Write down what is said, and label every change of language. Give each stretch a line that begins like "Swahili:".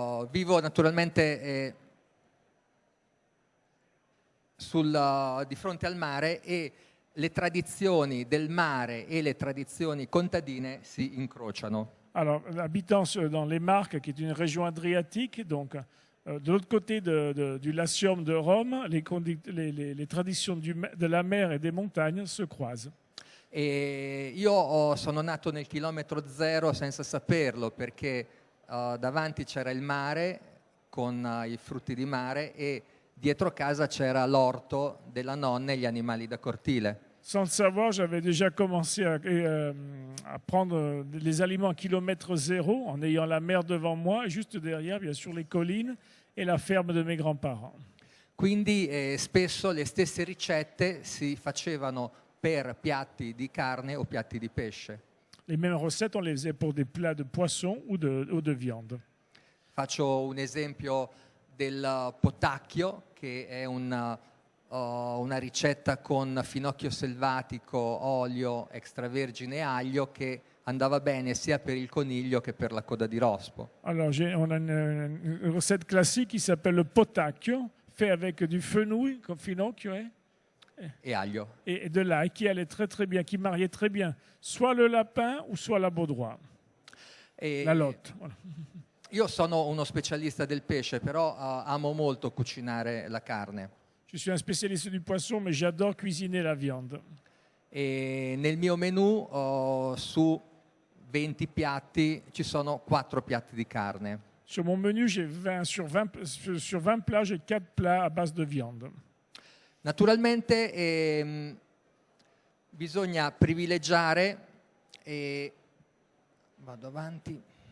Italian: Vivo naturalmente di fronte al mare e le tradizioni del mare e le tradizioni contadine si incrociano.
French: Alors, habitant dans les Marques, qui est une région adriatique, donc de l'autre côté du Latium de Rome, les traditions de la mer et des montagnes se croisent.
Italian: E io sono nato nel chilometro zero senza saperlo perché davanti c'era il mare con i frutti di mare e dietro casa c'era l'orto della nonna e gli animali da cortile.
French: Sans le savoir, j'avais déjà commencé à prendre les aliments à kilomètre zéro en ayant la mer devant moi et juste derrière, bien sûr, les collines et la ferme de mes grands-parents.
Italian: Quindi spesso le stesse ricette si facevano per piatti di carne o piatti di pesce.
French: Les mêmes recettes, on les faisait pour des plats de poisson ou de viande.
Italian: Faccio un esempio del potacchio, che è una ricetta con finocchio selvatico, olio, extravergine e aglio che andava bene sia per il coniglio che per la coda di rospo.
French: Alors, on a une recette classique qui s'appelle le potacchio, fait avec du fenouil, comme finocchio,
Italian: e aglio.
French: Et de l'ail qui allait très très bien, qui mariait très bien, soit le lapin ou soit la baudroie, la lotte. Voilà.
Italian: Io sono uno specialista del pesce, però amo molto cucinare la carne.
French: Je suis un spécialiste du poisson, mais j'adore cuisiner la viande.
Italian: E nel mio menù su 20 piatti ci sono 4 piatti di carne.
French: Sur mon menu, sur 20 plats, j'ai 4 plats à base de viande.
Italian: Naturalmente bisogna privilegiare e vado avanti.